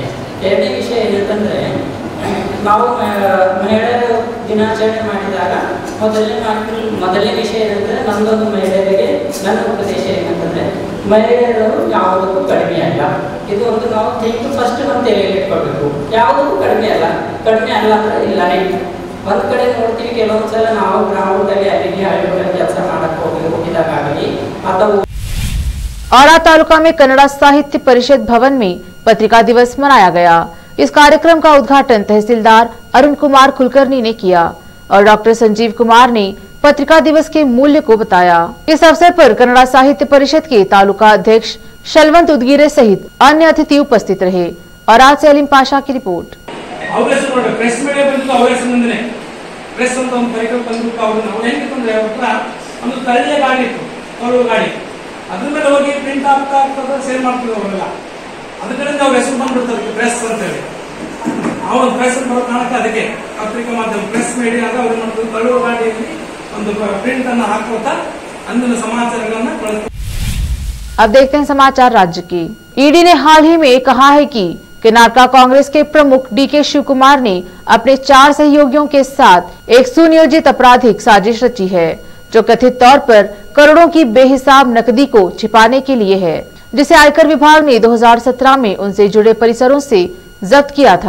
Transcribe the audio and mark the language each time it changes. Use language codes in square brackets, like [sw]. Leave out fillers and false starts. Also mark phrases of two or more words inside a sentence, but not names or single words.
[kn] ಎರಡನೇ ವಿಷಯ ಏನಂತಂದರೆ ನಾವು ಮಹಿಳೆಯರು ದಿನಾಚರಣೆ ಮಾಡಿದಾಗ ಮೊದಲನೇ ವಿಷಯ ಏನಂದರೆ ನಮ್ಮದೊಂದು ಮಹಿಳೆಯರಿಗೆ ನನ್ನ ಉಪದೇಶ ಏನಂತಂದರೆ ಮಹಿಳೆಯರು ಯಾವುದಕ್ಕೂ ಕಡಿಮೆ ಅಲ್ಲ. ಇದು ಒಂದು ನಾವು ಫಸ್ಟ್ ನಮ್ಮ ತಲೆಯಲ್ಲಿ ಇಟ್ಕೊಳ್ಬೇಕು. ಯಾವುದಕ್ಕೂ ಕಡಿಮೆ ಅಲ್ಲ ಅಂದರೆ ಇಲ್ಲನೇ. ಒಂದು ಕಡೆ ನೋಡ್ತೀವಿ ಕೆಲವೊಂದು ಸಲ ನಾವು ಗ್ರಾಮದಲ್ಲಿ ಅಲ್ಲಿಗೆ ಹಳ್ಳಿಗಳಲ್ಲಿ ಕೆಲಸ ಮಾಡಕ್ಕೆ ಹೋಗಿದಾಗಲಿ ಅಥವಾ [hi] औरा तालुका में कन्नड़ा साहित्य परिषद भवन में पत्रिका दिवस मनाया गया। इस कार्यक्रम का उद्घाटन तहसीलदार अरुण कुमार कुलकर्णी ने किया और डॉक्टर संजीव कुमार ने पत्रिका दिवस के मूल्य को बताया। इस अवसर पर कन्नड़ा साहित्य परिषद के तालुका अध्यक्ष शलवंत उदगीरे सहित अन्य अतिथि उपस्थित रहे। और आज से अलीम पाशा की रिपोर्ट। [kn] ಅದ್ರ ಮೇಲೆ ಹೋಗಿ ಪ್ರಿಂಟ್ ಆಗ್ತಾ ಸೇಲ್ ಮಾಡ್ತೀವಿ ಅವರೆಲ್ಲ. ಅದ್ರ ಕಡೆಯಿಂದ ಅವ್ರ ಹೆಸರು ಬಂದ್ಬಿಡ್ತಾರೆ ಪ್ರೆಸ್ ಅಂತ ಹೇಳಿ. ಆ ಒಂದು ಪ್ರೆಸ್ ಬರೋ ಕಾರಣಕ್ಕೆ ಅದಕ್ಕೆ ಪತ್ರಿಕಾ ಮಾಧ್ಯಮ [en] press media [kn] ಅವ್ರು ಮಾಡ್ತಾರೆ ತಳ್ಳುವ ಗಾಡಿಯಲ್ಲಿ ಒಂದು ಪ್ರಿಂಟ್ ಅನ್ನು ಹಾಕೋತಾ ಅಂದಿನ ಸಮಾಚಾರಗಳನ್ನ ಕಳಿಸ್ತಾರೆ. [hi] अब देखते हैं समाचार राज्य की। ईडी ने हाल ही में कहा है कि कर्नाटका कांग्रेस के प्रमुख डीके शिव कुमार ने अपने 4 सहयोगियों के साथ एक सुनियोजित आपराधिक साजिश रची है जो कथित तौर पर करोड़ों की बेहिसाब नकदी को छिपाने के लिए है, जिसे आयकर विभाग ने 2017 में उनसे जुड़े परिसरों से जब्त किया था।